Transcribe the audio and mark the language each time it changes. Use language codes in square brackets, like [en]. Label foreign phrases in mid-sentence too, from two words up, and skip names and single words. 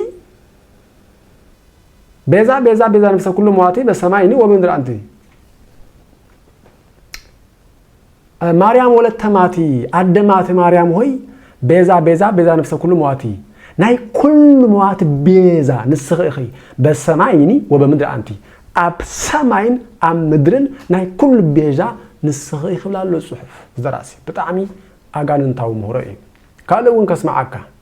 [gez] ቤዛ ቤዛ ቤዛ ነፍሰ ኩሉ መዋቲ በሰማይኒ ወበምድሪ አንቲ ማርያም ወለተ ማቲ [ti] አደማት ማርያም ሆይ [gez] ቤዛ ቤዛ ቤዛ ነፍሰ ኩሉ መዋቲ [ti] ናይ ኩሉ መዋቲ ቤዛ ንስኺ [gez] በሰማይኒ ወበምድሪ አንቲ [ti] ኣብ ሰማይን ኣብ ምድርን ናይ ኩሉ ቤዛ ንስኺ ይኽብላሉ ጽሑፍ ዝደራሲ ብጣዕሚ ኣጋንንታዊ ምህሮ እዩ ካልኡን ከስማዓካ